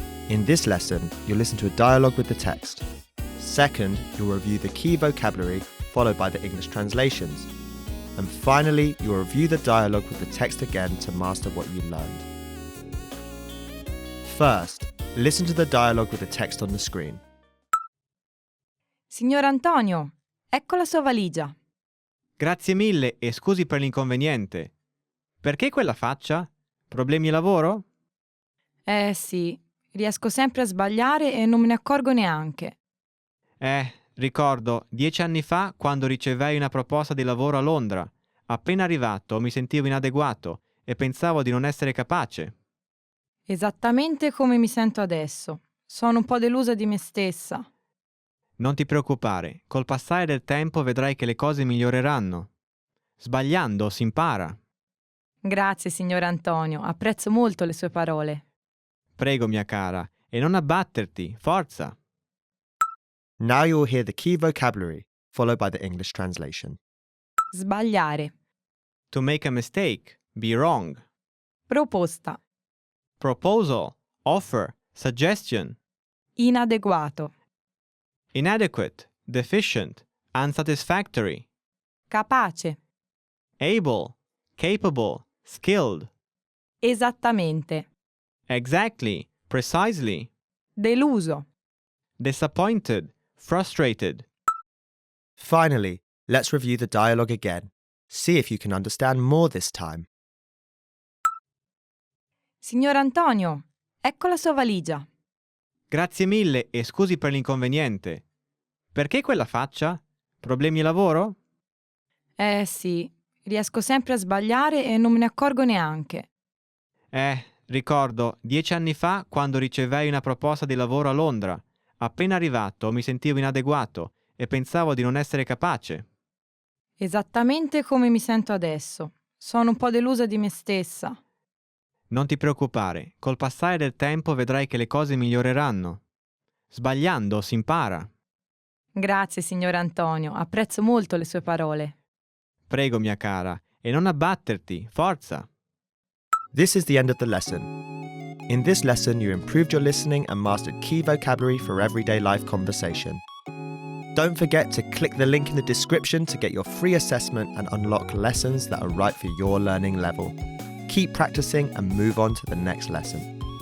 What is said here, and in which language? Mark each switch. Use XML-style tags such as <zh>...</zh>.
<en>In this lesson, you'll listen to a dialogue with the text. Second, you'll review the key vocabulary followed by the English translations. And finally, you'll review the dialogue with the text again to master what you learned. First, listen to the dialogue with the text on the screen.</en> <it>Signor Antonio, ecco la sua valigia. Grazie mille e scusi per l'inconveniente. Perché quella faccia? Problemi lavoro? Sì, riesco sempre a sbagliare e non me ne accorgo neanche. Ricordo 10 anni fa quando ricevei una proposta di lavoro a Londra. Appena arrivato mi sentivo inadeguato e pensavo di non essere capace. Esattamente come mi sento adesso. Sono un po' delusa di me stessa. Non ti preoccupare, col passare del tempo vedrai che le cose miglioreranno. Sbagliando si impara. Grazie, signor Antonio, apprezzo molto le sue parole. Prego, mia cara, e non abbatterti, forza!</it> <en>Now you will hear the key vocabulary, followed by the English translation.</en> <it>Sbagliare.</it> <en>To make a mistake, be wrong.</en> <it>Proposta.</it> <en>Proposal, offer, suggestion.</en> <it>Inadeguato.</it> <en>Inadequate, deficient, unsatisfactory.</en> <it>Capace.</it> <en>Able, capable, skilled.</en> <it>Esattamente.</it> <en>Exactly, precisely.</en> <it>Deluso.</it> <en>Disappointed, frustrated. Finally, let's review the dialogue again. See if you can understand more this time.</en> <it>Signor Antonio, ecco la sua valigia. Grazie mille e scusi per l'inconveniente. Perché quella faccia? Problemi lavoro? Sì, riesco sempre a sbagliare e non me ne accorgo neanche. Ricordo 10 anni fa quando ricevei una proposta di lavoro a Londra. Appena arrivato mi sentivo inadeguato e pensavo di non essere capace. Esattamente come mi sento adesso. Sono un po' delusa di me stessa. Non ti preoccupare, col passare del tempo vedrai che le cose miglioreranno. Sbagliando si impara. Grazie, signor Antonio, apprezzo molto le sue parole. Prego, mia cara, e non abbatterti, forza!</it> <en>This is the end of the lesson. In this lesson, you improved your listening and mastered key vocabulary for everyday life conversation. Don't forget to click the link in the description to get your free assessment and unlock lessons that are right for your learning level. Keep practicing and move on to the next lesson.</en>